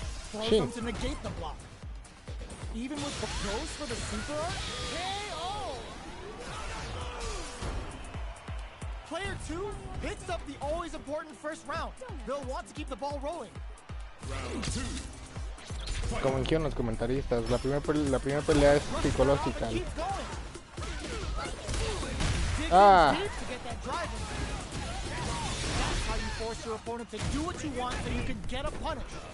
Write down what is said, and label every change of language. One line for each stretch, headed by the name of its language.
English: Throws them to negate the block. Even with goes for the super art? KO! Player 2 hits up the always important first round. They'll want to keep the ball rolling. Round 2.
Spanish: Como dijeron los comentaristas, la primera pelea es psicológica. Ah.
English: That's how you force your opponent to do what you want so you can get a punish.